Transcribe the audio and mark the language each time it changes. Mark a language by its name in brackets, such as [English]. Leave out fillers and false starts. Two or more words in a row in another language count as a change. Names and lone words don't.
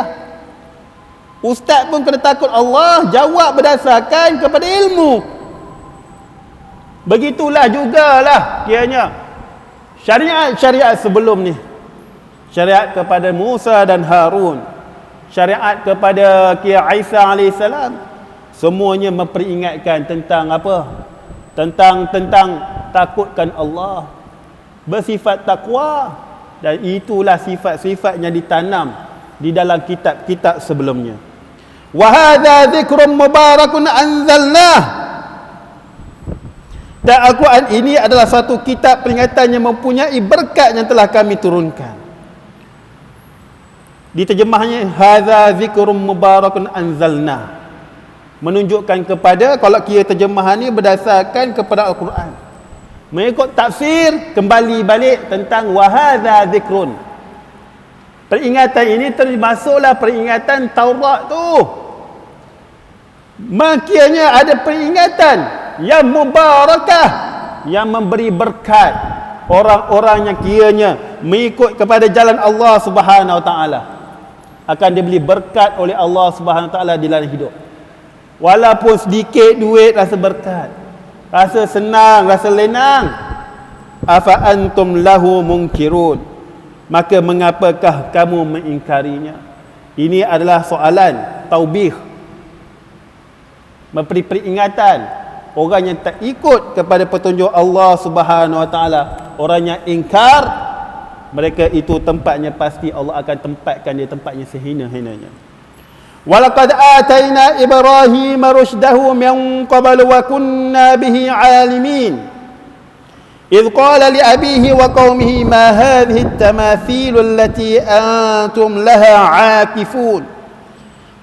[Malay] Ustaz pun kena takut Allah, jawab berdasarkan kepada ilmu. Begitulah jugalah kiranya syariat sebelum ni. Syariat kepada Musa dan Harun, syariat kepada Isa alaihissalam, semuanya memperingatkan tentang apa? Tentang takutkan Allah, bersifat takwa. Dan itulah sifat-sifat yang ditanam di dalam kitab-kitab sebelumnya. [Arabic] وهذا ذكر مبارك أنزلناه. [Malay] Dan Al-Quran ini adalah satu kitab peringatan yang mempunyai berkat yang telah kami turunkan. Diterjemahnya [Arabic] هذا ذكر مبارك أنزلناه, [Malay] menunjukkan kepada, kalau kira terjemahan ni berdasarkan kepada Al-Quran. Mengikut tafsir, kembali balik tentang [Arabic] وهذا ذكر. [Malay] Peringatan ini termasuklah peringatan Taurat tu. Maknanya ada peringatan yang mubarakah, yang memberi berkat orang-orang yang kiranya mengikut kepada jalan Allah [Arabic] سبحانه وتعالى. [Malay] Akan diberi berkat oleh Allah [Arabic] سبحانه وتعالى [Malay] di dalam hidup. Walaupun sedikit duit rasa berkat, rasa senang, rasa lenang. [Arabic] أفأنتم له منكرون, [Malay] maka mengapakah kamu mengingkarinya? Ini adalah soalan taubih, memberi peringatan orang yang tak ikut kepada petunjuk Allah [Arabic] سبحانه وتعالى. [Malay] Orang yang ingkar, mereka itu tempatnya pasti Allah akan tempatkan dia tempatnya sehina-hinanya. [Arabic] ولقد آتينا إبراهيم رشده من قبل وكنا به عالمين. إذ قال لأبيه وقومه ما هذه التماثيل التي أنتم لها عاكفون.